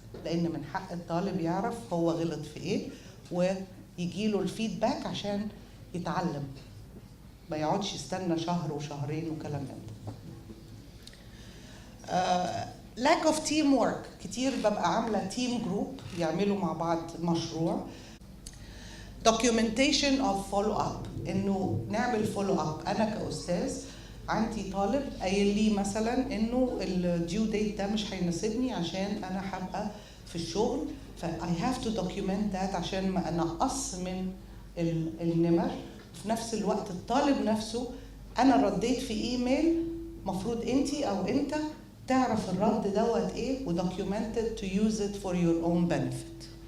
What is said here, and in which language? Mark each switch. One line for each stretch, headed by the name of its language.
Arabic: لان من حق الطالب يعرف هو غلط في ايه ويجيله الفيدباك عشان يتعلم، ما يقعدش يستنى شهر وشهرين وكلام من ده.
English: lack of teamwork.
Arabic: كتير ببقى عاملة team group يعملوا مع بعض مشروع.
English: documentation of follow up،
Arabic: انه نعمل
English: follow up.
Arabic: انا كأستاذ عندي طالب قايل لي مثلا انه الديو ديت ده مش هيناسبني عشان انا هبقى في الشغل، ف
English: I have to document that
Arabic: عشان ما انقص من النمر. في نفس الوقت الطالب نفسه انا رديت في ايميل، مفروض انتي او انت تعرف الرد دوت ايه و
English: documented to use it for your own benefit.